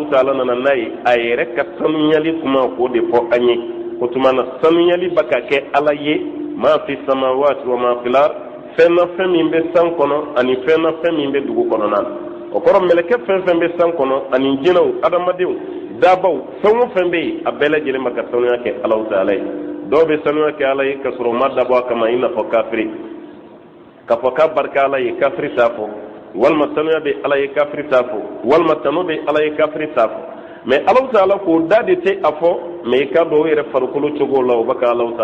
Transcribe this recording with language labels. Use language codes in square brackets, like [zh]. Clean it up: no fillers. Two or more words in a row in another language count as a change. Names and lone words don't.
[bm] taala nana n'a ye a yɛrɛ ka sanuyali kuma k'o de fɔ an ye o tuma na sanuyali bɛ ka kɛ ala ye [ar] ما في السماوات وما في الأرض [bm] fɛn na fɛn min bɛ san kɔnɔ ani fɛn na fɛn min bɛ dugu kɔnɔna na o kɔrɔ mɛlɛkɛ fɛn fɛn bɛ san kɔnɔ ani jinɛw adamadenw dabaw fɛn o fɛn bɛ yen a bɛɛ lajɛlen bɛ ka sanuya kɛ Allahu taala ye dɔw bɛ sanuya kɛ ala ye ka sɔrɔ u ma dabɔ a kama i n'a fɔ kafiri k'a fɔ k'a barika ala ye kafiri t'a fɔ walima sanuya bɛ ala ye kafiri t'a fɔ walima tanu bɛ ala ye kafiri t'a fɔ mais Allahu taala k'o da de tɛ a fɔ mais i ka dɔn o yɛrɛ farikolo cogo la o bɛ ka Allahu